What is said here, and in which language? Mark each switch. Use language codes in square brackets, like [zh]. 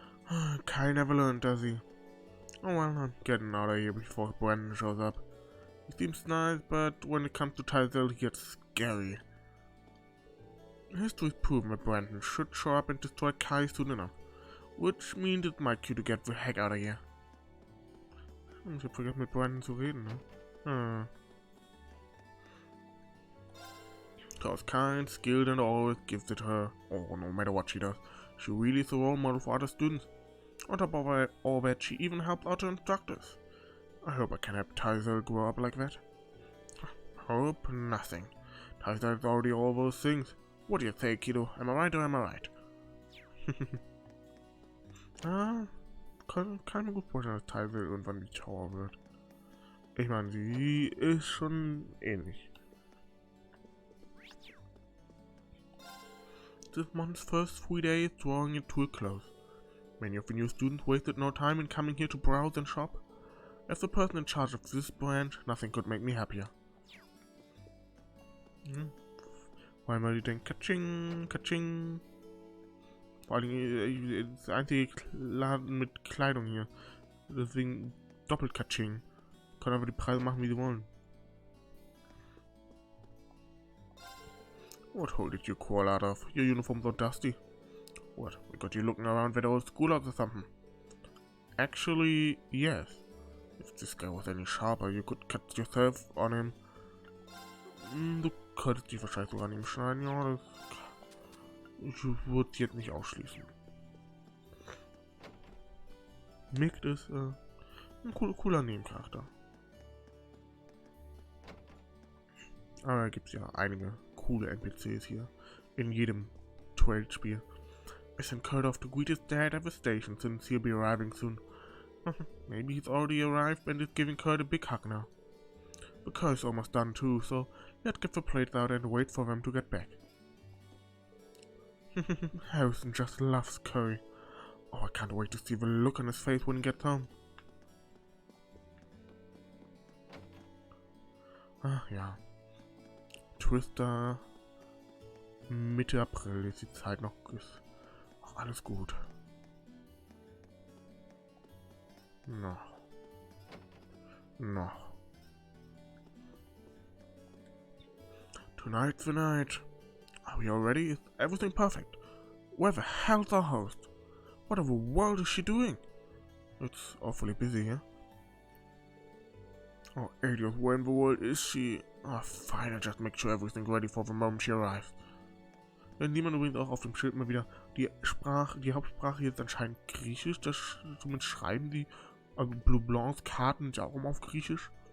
[en] Yeah. Kai never learned, does he? Oh well, I'm getting out of here before Brandon shows up. He seems nice, but when it comes to Teisel, he gets scary. History's proven that Brandon should show up and destroy Kai soon enough, which means it's my cue to get the heck out of here. [de] Ich hab vergessen, mit Brandon zu reden, ne? [en] Thors kind, skilled, and always gives it her all, no matter what she does. She really is a role model for other students. On top of all that, she even helps out her instructors. I hope I can help Tyser grow up like that. Hope nothing. Tyser is already all those things. What do you say, kiddo? Am I right or am I right? [de] Kann mir gut vorstellen, dass Tyser irgendwann die Tower wird. Ich meine, sie ist schon ähnlich. [en] This month's first 3 days drawing it to a close. Many of the new students wasted no time in coming here to browse and shop. As the person in charge of this branch, nothing could make me happier. [de] Vor allem, weil die denken, Katsching, Katsching. Vor allem, das einzige Laden mit Kleidung hier. Deswegen doppelt Katsching. Können aber die Preise machen, wie sie wollen. [en] What hole did you crawl out of? Your uniform's so dusty. What? We got you looking around that old schoolhouse or something? Actually, yes. If this guy was any sharper, you could cut yourself on him. [de] Du könntest dich wahrscheinlich sogar an ihm schneiden, ja, das... Ich würde jetzt nicht ausschließen. Mick ist, ein cooler Nebencharakter. Aber da gibt es ja einige coole NPCs hier. In jedem Trail-Spiel. [en] I sent Kurt off to greet his dad at the station since he'll be arriving soon. Maybe he's already arrived and is giving Kurt a big hug now. The curry's almost done too, so let's get the plates out and wait for them to get back. Harrison just loves curry. Oh, I can't wait to see the look on his face when he gets home. [de] Ach ja. Twister. Mitte April ist die Zeit noch. Ist auch alles gut. Noch. [en] Tonight's the night. Are we all ready? Is everything perfect? Where the hell's our host? What in the world is she doing? It's awfully busy here. Oh, idiot, where in the world is she? Oh, fine, I'll just make sure everything's ready for the moment she arrives. [de] Wenn niemand übrigens auch auf dem Schild mal wieder die Hauptsprache jetzt anscheinend Griechisch, das somit schreiben die Blue Blancs Karten ja auch immer auf Griechisch.